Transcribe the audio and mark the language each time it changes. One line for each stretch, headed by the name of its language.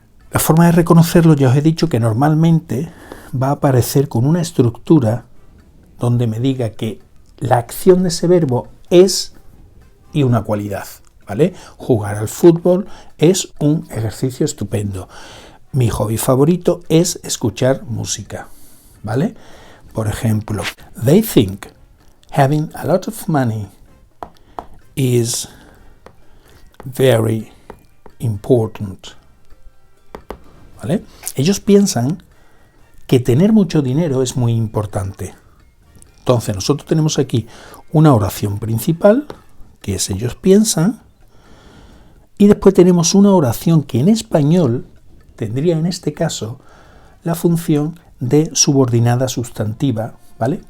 Spanish: La forma de reconocerlo, ya os he dicho que normalmente va a aparecer con una estructura donde me diga que la acción de ese verbo es y una cualidad, ¿vale? Jugar al fútbol es un ejercicio estupendo. Mi hobby favorito es escuchar música, ¿vale? Por ejemplo,
English: they think having a lot of money is very important,
Spanish: ¿vale? Ellos piensan que tener mucho dinero es muy importante. Entonces nosotros tenemos aquí una oración principal, que es ellos piensan, y después tenemos una oración que en español tendría en este caso la función de subordinada sustantiva, ¿vale?